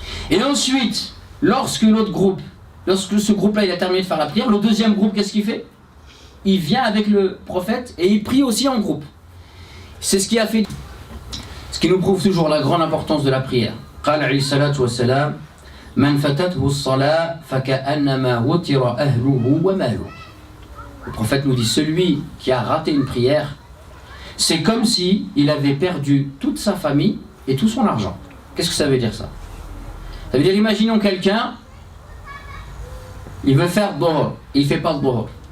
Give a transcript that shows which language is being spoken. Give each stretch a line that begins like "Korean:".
French: Et ensuite, lorsque ce groupe-là il a terminé de faire la prière, le deuxième groupe qu'est-ce qu'il fait? Il vient avec le prophète et il prie aussi en groupe. C'est ce qui a fait, ce qui nous prouve toujours la grande importance de la prière.
Arabic: قال عليه الصلاة والسلام من فاتته الصلاة فكأنما وتر أهله وماله.
French: Le prophète nous dit celui qui a raté une prière, c'est comme si il avait perdu toute sa famille et tout son argent. Qu'est-ce que ça veut dire ça? Ça veut dire imaginons quelqu'un, il veut faire dhuhr, il ne fait pas le dhuhr.